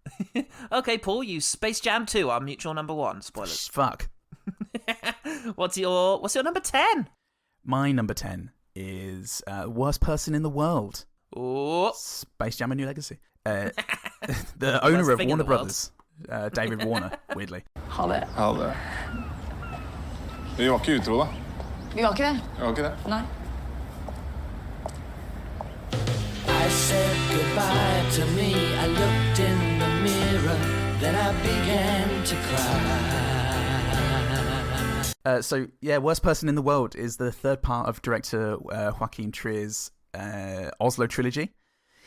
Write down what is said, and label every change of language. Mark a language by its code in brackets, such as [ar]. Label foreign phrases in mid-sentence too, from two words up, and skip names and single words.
[en] Okay, Paul, you Space Jam 2, our mutual number 1. Spoilers. Fuck. What's your number 10? My number 10 is Worst Person in the World. Oh. Space Jam: A New Legacy. The Worst owner of thing in Warner the world. Brothers, David Warner, weirdly. [no] Ha det. Ha det. Vi var ikke utro, da. Vi var ikke det. Vi var ikke det. Nei. [en] I said goodbye to me. I looked in the mirror, then I began to cry. So yeah, Worst Person in the World is the third part of director Joaquin Trier's Oslo trilogy.